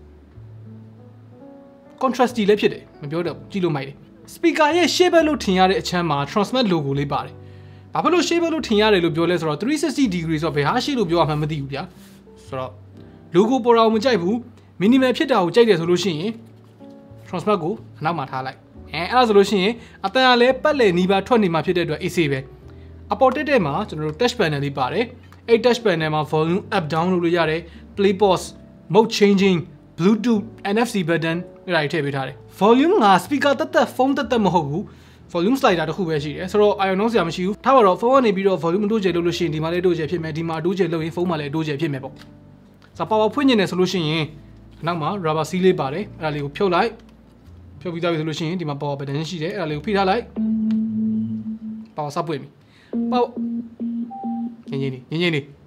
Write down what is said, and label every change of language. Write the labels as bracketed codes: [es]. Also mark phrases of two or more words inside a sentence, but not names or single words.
[my] contrast လည်းဖြစ်တယ်မပြောတော့ကြည့်လို့မိုက်တယ် speaker ရဲ့ shape လို့ထင်ရတဲ့အချမ်းမှာ Tronsmart logo လေးပါတယ်ဘာဖြစ်လို့ shape လို့ထင်ရတယ်လို့ပြောလဲဆိုတော့ [en] 360 degree [my] ဆိုတော့ဘယ်ဟာရှိလို့ပြောရမှမသိဘူးဗျာဆိုတော့ logo ပေါ်တာကိုမကြိုက်ဘူး minimal ဖြစ်တာကိုကြိုက်တယ်ဆိုလို့ရှိရင် Tronsmart ကိုအနောက်မှာထားလိုက်အဲ့ဒါဆိုလို့ရှိရင်အတန်ကလည်းပတ်လည်နီးပါးထွက်နေမှာဖြစ်တဲ့အတွက် AC ပဲအပေါ်တက်တဲ့မှာကျွန်တော်တို့ touch panel လေးပါတယ်အဲ့ [en] touch panel [my] မှာ [en] volume up down [my] လုပ်လို့ရတယ် [en] play pause mode changing bluetooth NFC button [my] အဲ့ဒါတွေထည့်ပေးထားတယ် volume က speaker တက်တက် phone တက်တက်မဟုတ်ဘူး [en] volume slider [my] တစ်ခုပဲရှိတယ်ဆိုတော့ iron စရာမရှိဘူးထားပါတော့ phone ကနေပြီးတော့ volume တိုးကျယ်လုပ်လို့ရှိရင်ဒီမှာလည်းတိုးကျယ်ဖြစ်မယ်ဒီမှာတိုးကျယ်လုပ်ရင် phone မှာလည်းတိုးကျယ်ဖြစ်မယ်ပေါ့ဆိုတော့ power ဖွင့်နေတယ်ဆိုလို့ရှိရင်နောက်မှာ [en] rubber seal [my] လေးပါတယ်အဲ့ဒါလေးကိုဖြုတ်လိုက်ဖြုတ်ပြီးသားပြီဆိုလို့ရှိရင်ဒီမှာ [en] power button [my] ရှိတယ်အဲ့ဒါလေးကိုဖိထားလိုက် power စပွင့်ပြီ power ငင်းနေ